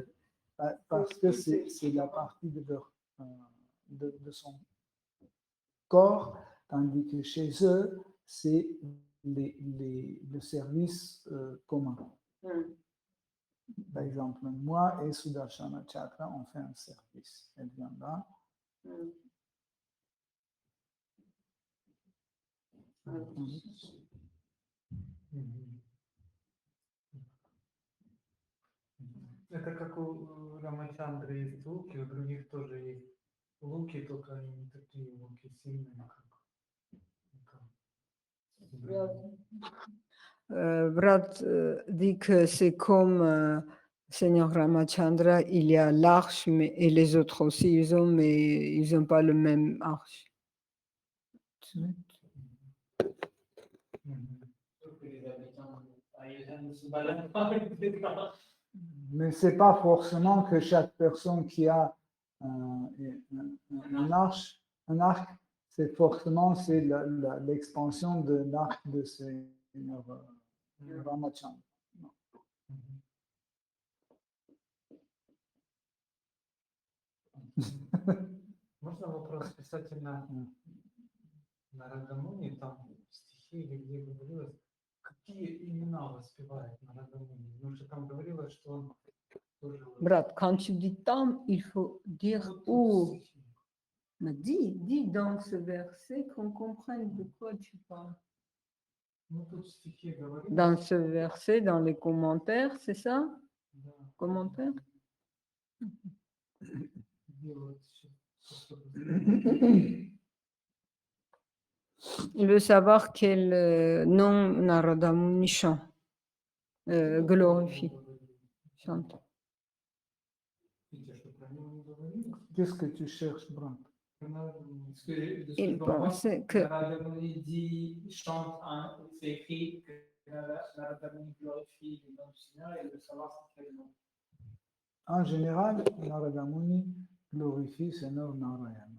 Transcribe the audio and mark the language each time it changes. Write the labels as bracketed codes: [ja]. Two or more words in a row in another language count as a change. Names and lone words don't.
[fr] Parce que c'est la partie de son corps, tandis que chez eux, c'est le service commun. Par exemple, moi et Sudarshana Chakra, on fait un service. Elle viendra. [ru] Это как у Рамачандры есть луки, у других тоже есть луки, только они не такие луки сильные, [fr] Brad dit que c'est comme Seigneur Ramachandra, il y a l'arche, et les autres aussi, mais ils n'ont pas le même arche. Mais ce n'est pas forcément que chaque personne qui a un arc, c'est forcément l'expansion de l'arc de Seigneur Ramachandra. [ru] Можно вопрос касательно Нарадамуни, там стихи или где говорилось, какие имена воспевает Нарадамуни? Потому что там говорилось, что он тоже... [fr] Brad, quand tu dis tam, il faut dire où. Mais dis dans ce verset qu'on comprenne de quoi tu parles. [ru] Ну, тут в стихе говорилось... [fr] Dans ce verset, dans les commentaires, c'est ça? [ru] Да. [fr] Commentaires? [ru] Где вот сейчас? [fr] Il veut savoir quel nom Narada Muni chante, glorifie, chante. [ru] Видите, что про него не говорилось? [fr] Qu'est-ce que tu cherches, Brant? Il pensait que Naradamuni dit, chante, c'est écrit que Naradamuni glorifie le nom du Seigneur et veut savoir c'est quel nom. En général, Narada Muni glorifie Seigneur Narayana.